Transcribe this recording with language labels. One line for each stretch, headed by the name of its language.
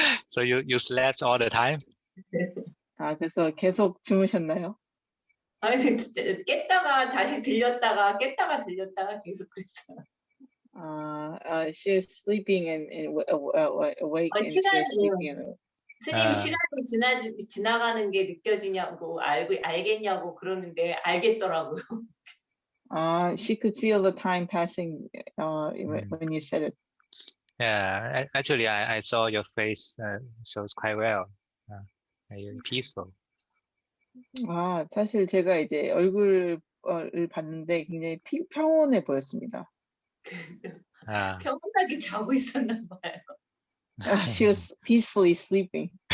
English: So you slept all the time?
Korean: 그래서 계속 주무셨나요? 아니, 진짜 깼다가 다시 들렸다가 깼다가 들렸다가 계속 그랬어요.
English: She is sleeping and awake, and she is sleeping and awake.
Korean: 스님 시간이 지나가는 게 느껴지냐고 알겠냐고 그러는데 알겠더라고요.
English: She could feel the time passing when you said it. Yeah, actually, I saw your face shows quite well. You're peaceful.
Korean: 사실 제가 이제 얼굴을 봤는데 굉장히 평온해 보였습니다. 평온하게 자고 있었나 봐요.
English: She was peacefully sleeping.